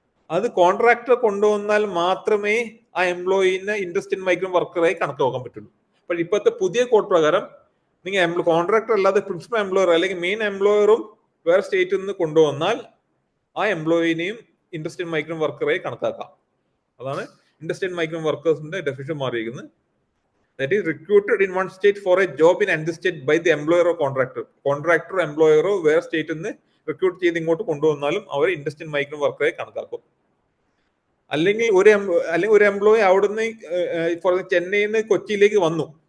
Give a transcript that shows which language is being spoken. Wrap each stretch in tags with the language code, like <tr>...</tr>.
<ml>അത് കോൺട്രാക്ടർ കൊണ്ടുവന്നാൽ മാത്രമേ ആ എംപ്ലോയിനെ ഇൻഡസ്ട്രിയൽ മൈഗ്രന്റ് വർക്കറായി കണക്കാക്കാൻ പറ്റുള്ളൂ. പക്ഷെ ഇപ്പോഴത്തെ പുതിയ കോഡ് പ്രകാരം നിങ്ങൾ കോൺട്രാക്ടർ അല്ലാതെ പ്രിൻസിപ്പൽ എംപ്ലോയർ അല്ലെങ്കിൽ മെയിൻ എംപ്ലോയറും വേറെ സ്റ്റേറ്റിൽ നിന്ന് കൊണ്ടുവന്നാൽ ആ എംപ്ലോയിനെയും ഇൻഡസ്ട്രിയൽ മൈഗ്രന്റ് വർക്കറായി കണക്കാക്കാം. അതാണ് ഇൻഡസ്ട്രിയൽ മൈഗ്രന്റ് വർക്കേഴ്സിന്റെ ഡെഫിനിഷൻ മാറിയിരിക്കുന്നത്.</ml> <en>That is recruited in one state for a job in another state by the employer or contractor.</en> <ml>കോൺട്രാക്ടറോ എംപ്ലോയറോ വേറെ സ്റ്റേറ്റിൽ നിന്ന് റിക്രൂട്ട് ചെയ്ത് ഇങ്ങോട്ട് കൊണ്ടുവന്നാലും അവർ ഇൻഡസ്ട്രിയൽ മൈഗ്രന്റ് വർക്കറെ കണക്കാക്കും. അല്ലെങ്കിൽ ഒരു എംപ്ലോയി അവിടുന്ന് ചെന്നൈയിൽ നിന്ന് കൊച്ചിയിലേക്ക് വന്നു.</ml>